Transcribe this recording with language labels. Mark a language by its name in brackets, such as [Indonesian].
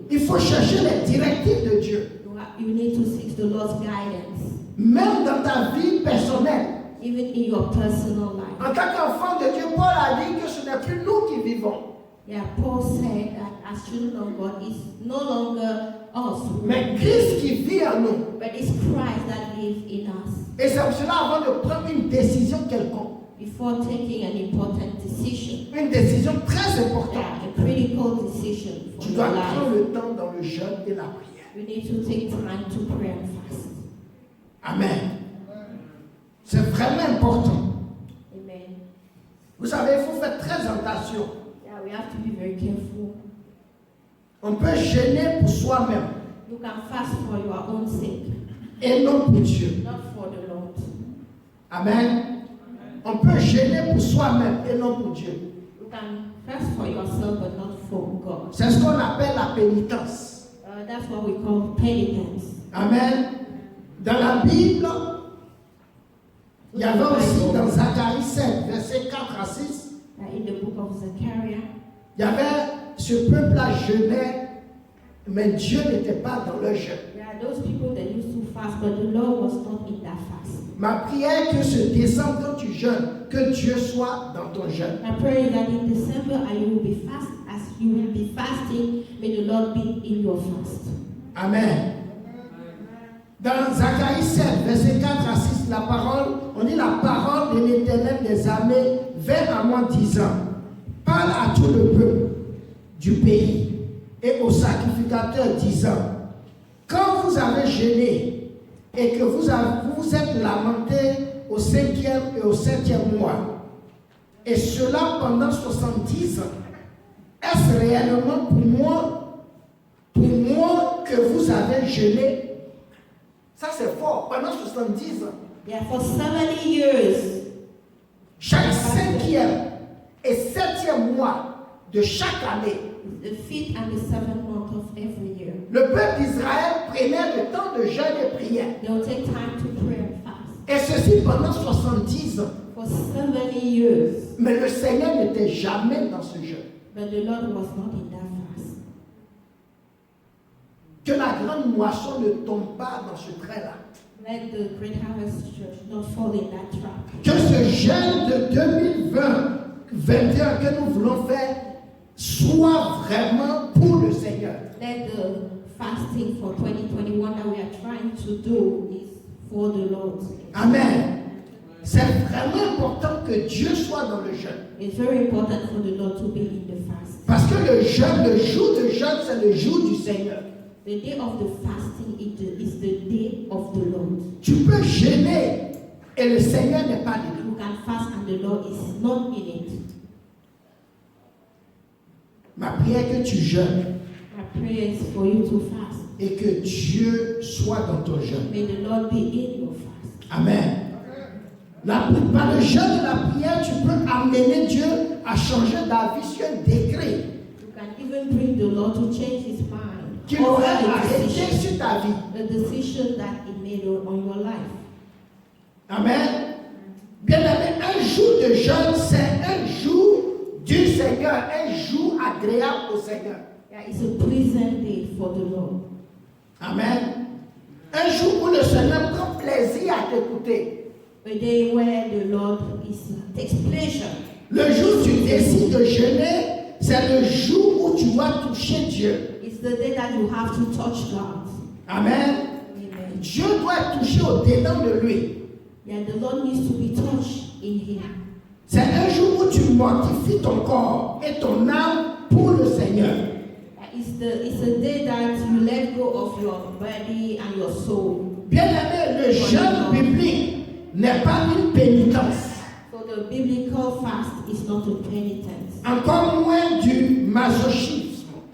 [French] Il faut chercher les directives de Dieu. [English] You need to seek the Lord's guidance. [French] Même dans ta vie personnelle. [English] Even in your personal life. [French] En tant qu'enfant de Dieu, Paul a dit que ce n'est plus nous qui vivons. [English] Yeah, Paul said that as children of God, it's no longer us. [French] Mais Christ qui vit en nous. [English] But it's Christ that lives in us. [French] Et c'est pour cela, avant de prendre une décision quelconque, [English] Before taking an important decision, [French] une décision très importante, [English] a critical decision for [French] tu [English] your [French] dois [English] life, [French] prendre le temps dans le jeûne et la prière. [English] you need to take time to pray and fast. Amen. [French] C'est vraiment important. Amen. Vous savez, il faut faire très attention. [English] Yeah, we have to be very careful. [French] On peut jeûner pour soi-même [English] You can fast for your own sake, [French] et non pour Dieu. [English] not for the Lord. Amen. [French] On peut jeûner pour soi-même et non pour Dieu. [English] You can fast for yourself, but not for God. [French] C'est ce qu'on appelle la pénitence. [English] That's what we call penitence. Amen. [French] Dans la Bible, il y avait aussi dans Zacharie 7, versets 4 à 6, [English] In the book of Zechariah, [French] il y avait ce peuple-là jeûnait, mais Dieu n'était pas dans le jeûne. [English] there are those people that used to fast, but the Lord was not in that fast. [French] Ma prière est que ce décembre, quand tu jeûnes, que Dieu soit dans ton jeûne. [English] I pray that in December you will be fast, as you will be fasting, may the Lord be in your fast. Amen. [French] Dans Zacharie 7, verset 4 à 6, la parole, on dit la parole de l'Éternel des armées vint à moi disant, parle à tout le peuple du pays et aux sacrificateurs disant, quand vous avez jeûné et que vous vous êtes lamenté au 5e et au 7e mois, et cela pendant 70 ans, est-ce réellement pour moi que vous avez jeûné? Ça c'est fort, pendant 70 ans. [English] Yeah, for 70 years, [French] Chaque 5e et 7e mois de chaque année, [English] the 5th and the 7th month of every year, [French] le peuple d'Israël prenait le temps de jeûne et prière. [English] they will take time to pray and fast. [French] Et ceci pendant 70 ans. [English] For 70 years, [French] Mais le Seigneur n'était jamais dans ce jeûne. [English] but the Lord was not in that fast. [French] Que la grande moisson ne tombe pas dans ce trait-là. [English] Let the Great Harvest Church not fall in that trap. [French] Que ce jeûne de 2020-21 que nous voulons faire soit vraiment pour le Seigneur. [English] Let the fasting for 2021 that we are trying to do is for the Lord. Amen. [French] C'est vraiment important que Dieu soit dans le jeûne. [English] It's very important for the Lord to be in the fast. [French] Parce que le jeûne, le jour de jeûne, c'est le jour du Seigneur. [English] The day of the fasting is the day of the Lord. [French] Tu peux jeûner et le Seigneur n'est pas dedans. [English] You can fast and the Lord is not in it. [French] Ma prière est que tu jeûnes [English] My prayer is for you to fast. [French] et que Dieu soit dans ton jeûne. [English] May the Lord be in your fast. Amen. [French] Par le jeûne et la prière, tu peux amener Dieu à changer d'avis sur un décret [English] You can even bring the Lord to change his mind. [French] qu'il aurait arrêté sur ta vie. [English] The decision that he made on your life. Amen. [French] Bien aimé, un jour de jeûne, c'est un jour du Seigneur, un jour agréable au Seigneur. [English] Yeah, it's a pleasant day for the Lord. Amen. [French] Un jour où le Seigneur prend plaisir à t'écouter. [English] A day where the Lord takes pleasure. [French] Le jour où tu décides de jeûner, c'est le jour où tu dois toucher Dieu. [English] It's the day that you have to touch God. Amen. Amen. [French] Dieu doit être touché au-dedans de lui. [English] Yeah, the Lord needs to be touched in him. [French] C'est un jour où tu mortifies ton corps et ton âme pour le Seigneur. [English] It's a day that you let go of your body and your soul. [French] Bien aimé, le jeûne biblique n'est pas une pénitence. [English] So the biblical fast is not a penitence. [French] Encore moins du masochisme.